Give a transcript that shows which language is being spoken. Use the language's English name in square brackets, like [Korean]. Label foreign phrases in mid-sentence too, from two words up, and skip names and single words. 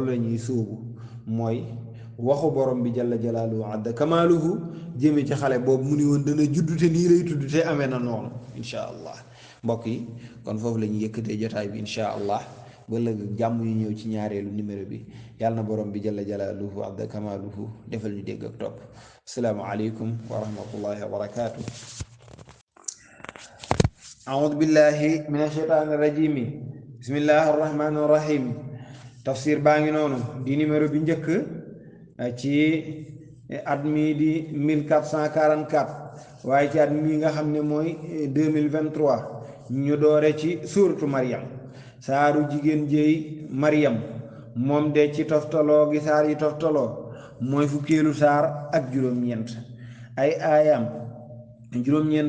[Wolof] la ñuy sóobu mooy waxu borom bi [Arabic] جل جلاله عز كماله [Wolof] jëme ci xale boobu mu ni woon dana juddu te nii lay tudd te amee na noonu [Arabic] إن شاء الله [Wolof] mbokk yi kon foofu la ñuy yëkkatee jotaay bi [Arabic] إن شاء الله [Wolof] ba léegi jàmm yu ñëw ci ñaareelu numéro bi yàlla na borom bi [Arabic] جل جلاله عز كماله [Wolof] defal ñu dégg ak topp [Arabic] السلام عليكم ورحمة الله وبركاته أعوذ بالله من الشيطان الرجيم بسم الله الرحمن الرحيم [Wolof] tafsir baa ngi noonu di numéro bi njëkk ci at mii di 1444 waaye ci at mii nga xam ne mooy 2023 ñu doore ci suuratu Maryam saaru jigéen jéey Maryam moom de ci toftaloo gi saar yi toftaloo mooy fukkeelu saar ak juróom-ñeent ay aayam juróom-ñeent